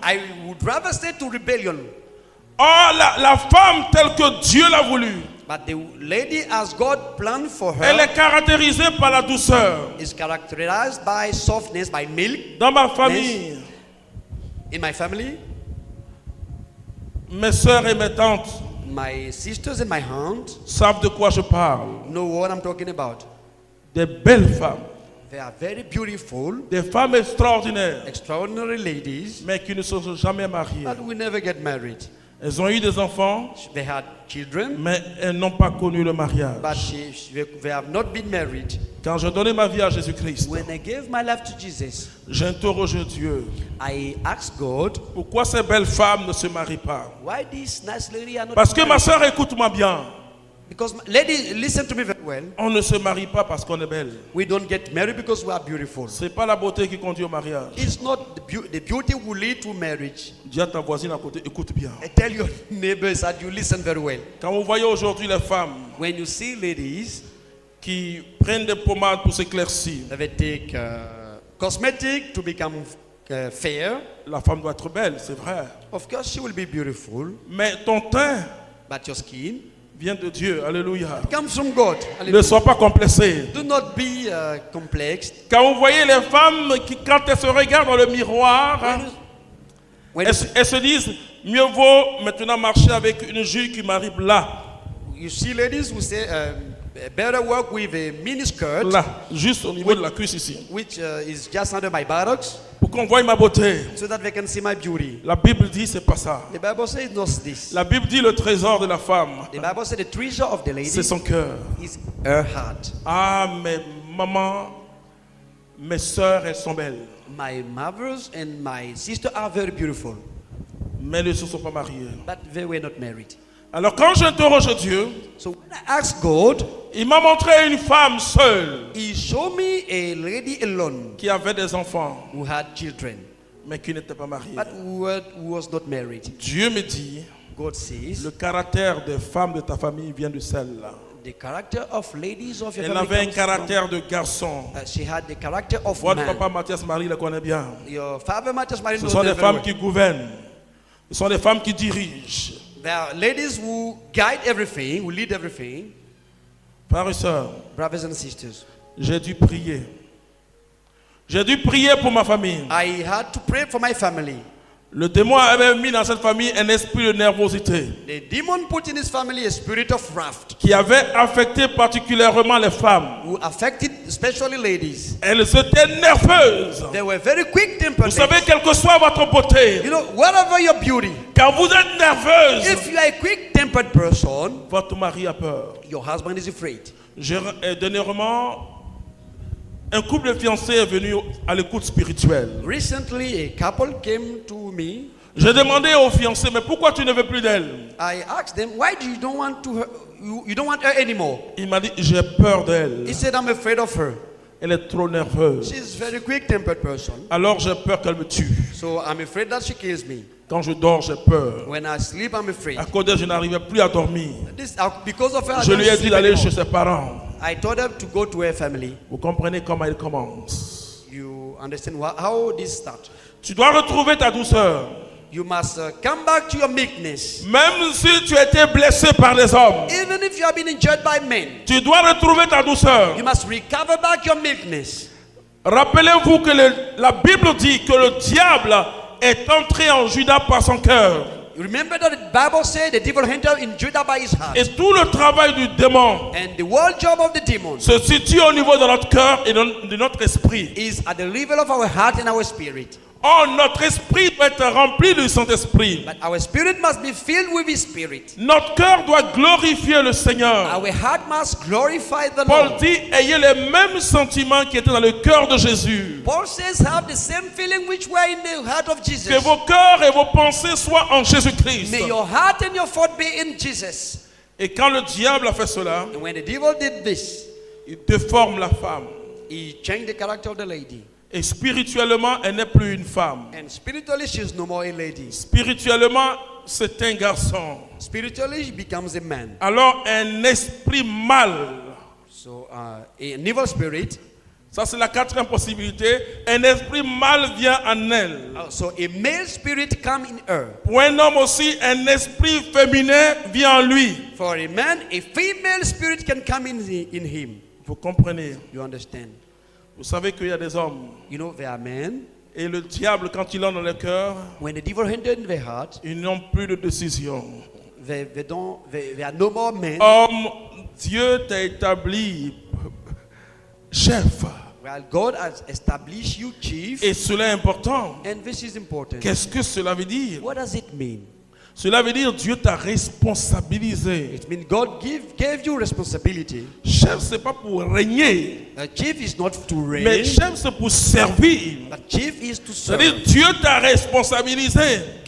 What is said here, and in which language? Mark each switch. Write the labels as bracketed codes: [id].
[en] I would rather say to rebellion. [fr] Or, la femme telle que Dieu l'a voulu, [en] But the lady, as God planned for her, [fr] elle est caractérisée par la douceur. [en] is characterized by softness, by milk. [fr] Dans ma famille, [en] In my family, [fr] mes soeurs et mes tantes [en] my sisters and my aunt [fr] savent de quoi je parle. [en] know what I'm talking about. [fr] Des belles femmes, [en] They are very beautiful, [fr] des femmes extraordinaires, [en] extraordinary ladies, [fr] mais qui ne se sont jamais mariées. [en] but we never get married. [fr] Elles ont eu des enfants, [en] They had children, [fr] mais elles n'ont pas connu le [en] but [fr] mariage. [en] they have not been married. [fr] Quand je donnais ma vie à Jésus-Christ, [en] When I gave my life to Jesus, [fr] j'interrogeais Dieu. [en] I asked God, [fr] Pourquoi ces belles femmes ne se marient pas? [en] why this nice lady are not [fr] Parce que ma [en] married? [fr] soeur, écoute-moi bien. [en] Because lady, listen to me very well. [fr] On ne se marie pas parce qu'on est belle. [en] We don't get married because we are beautiful. [fr] C'est pas la beauté qui conduit au mariage. [en] It's not the beauty will lead to marriage. [fr] Dis à ta voisine à côté, écoute bien. [en] I tell your neighbors that you listen very well. [fr] Quand vous voyez aujourd'hui les femmes [en] When you see ladies, [fr] qui prennent des pommades pour s'éclaircir, [en] they take cosmetic to become fair. [fr] la femme doit être belle, c'est vrai. [en] Of course, she will be beautiful, [fr] Mais ton teint [en] but your skin [fr] vient de Dieu. Alléluia. [en] It comes from God. [fr] Ne [en] Hallelujah. [fr] sois pas complexé. [en] Do not be complex. [fr] Quand vous voyez les femmes qui, quand elles se regardent dans le miroir, [en] When [fr] elles se disent, mieux vaut maintenant marcher avec une jupe qui m'arrive là. [en] you see ladies who say, better work with a miniskirt, [fr] Là, juste au niveau de la cuisse ici. [en] which is just under my buttocks, [fr] Pour qu'on voie ma beauté. [en] so that they can see my beauty. [fr] La Bible dit, c'est pas ça. [en] The Bible says not this. [fr] La Bible dit, le trésor de la femme, [en] The Bible says the treasure of the lady [fr] c'est son cœur. [en] is her heart. [fr] Ah, mes mamans, mes sœurs, elles sont belles. [en] My mothers and my sister are very beautiful, [fr] Mais elles ne se sont pas mariées. [en] but they were not married. [fr] Alors quand j'interroge Dieu, [en] So when I asked God, [fr] il m'a montré une femme seule [en] He showed me a lady alone [fr] qui avait des enfants, [en] who had children, [fr] mais qui n'était pas mariée. [en] but who was not married. [fr] Dieu me dit, [en] God says, [fr] le caractère des femmes de ta famille vient de celle-là. [en] the character of ladies of your [fr] Elle [en] family [fr] avait un [en] comes from- [fr] caractère de garçon. [en] she had the character of [fr] Votre [en] man. [fr] papa Mathias Marie le connaît bien. [en] Your father Matthias Marie [fr] Ce [en] knows [fr] sont des [en] them very [fr] femmes [en] well. [fr] qui gouvernent. Ce sont des femmes qui dirigent. [en] There are ladies who guide everything, who lead everything. [fr] Frères et sœurs, [en] Brothers and sisters, [fr] j'ai dû prier. J'ai dû prier pour ma famille. [en] I had to pray for my family. [fr] Le démon avait mis dans cette famille un esprit de nervosité [en] The demon put in his family a spirit of wrath [fr] qui avait affecté particulièrement les femmes. [en] who affected especially ladies. [fr] Elles étaient nerveuses. [en] They were very quick-tempered. [fr] Vous savez, quelle que soit votre beauté, [en] You know, whatever your beauty, [fr] quand vous êtes nerveuse, [en] if you are a quick-tempered person, [fr] votre mari a peur. [en] your husband is afraid. [fr] Dernièrement, un couple de fiancés est venu à l'écoute spirituelle. [en] Recently, a couple came to me. [fr] J'ai demandé aux fiancés, mais pourquoi tu ne veux plus d'elle? [en] I asked them, why do you don't want to her, you don't want her anymore? [fr] Il m'a dit, j'ai peur d'elle. [en] He said, I'm afraid of her. [fr] Elle est trop nerveuse. [en] She's a very quick-tempered person. [fr] Alors j'ai peur qu'elle me tue. [en] So I'm afraid that she kills me. [fr] Quand je dors, j'ai peur. [en] When I sleep, I'm afraid. [fr] À cause d'elle, je n'arrivais plus à dormir. [en] Because of her, I [fr] Je [en] don't [fr] lui ai [en] sleep [fr] dit d'aller [en] anymore. [fr] chez ses parents. [en] I told her to go to her family. [fr] Vous comprenez comment il commence. [en] You understand how this starts? [fr] Tu dois retrouver ta douceur. [en] You must come back to your meekness. [fr] Même si tu étais blessé par les hommes, [en] Even if you have been injured by men, [fr] tu dois retrouver ta douceur. [en] you must recover back your meekness. [fr] Rappelez-vous que la Bible dit que le diable est entré en Judas par son cœur. [en] Remember that the Bible said the devil entered in Judah by his heart. [fr] Et tout le travail du démon [en] And the whole job of the demon [fr] se situe au niveau de notre cœur et de notre esprit. [en] is at the level of our heart and our spirit. [fr] Or, notre esprit doit être rempli du Saint-Esprit. [en] But our spirit must be filled with his spirit. [fr] Notre cœur doit glorifier le Seigneur. [en] Our heart must glorify the [fr] Paul [en] Lord. [fr] dit, ayez les mêmes sentiments qui étaient dans le cœur de Jésus. [en] Paul says, have the same feeling which were in the heart of Jesus. [fr] Que vos cœurs et vos pensées soient en Jésus-Christ. [en] May your heart and your thought be in Jesus. [fr] Et quand le diable a fait cela, [en] And when the devil did this, [fr] il déforme la femme. [en] he changed the character of the lady. [fr] Et spirituellement, elle n'est plus une femme. [en] And spiritually, she's no more a lady. [fr] Spirituellement, c'est un garçon. [en] Spiritually, she becomes a man. [fr] Alors, un esprit mal. [en] So, an evil spirit. [fr] Ça, c'est la quatrième possibilité. Un esprit mal vient en elle. [en] So, a male spirit come in her. [fr] Pour un homme aussi, un esprit féminin vient en lui. [en] For a man, a female spirit can come in him. [fr] Vous comprenez? [en] You understand? [fr] Vous savez qu'il y a des hommes. [en] You know, they are men. [fr] Et le diable, quand il entre dans le cœur, [en] When the devil entered in their heart, [fr] ils n'ont plus de décision. [en] they are no more men. [fr] Homme, Dieu t'a établi chef. [en] Well, God has established you chief. [fr] Et cela est important. [en] And this is important. [fr] Qu'est-ce que cela veut dire? [en] What does it mean? [fr] Cela veut dire Dieu t'a responsabilisé. [en] It means God gave you responsibility. [fr] Chef, c'est pas pour régner, [en] A chief is not to [fr] mais [en] reign, [fr] chef, c'est pour servir. [en] but chief is to serve. [fr] C'est-à-dire Dieu t'a responsabilisé.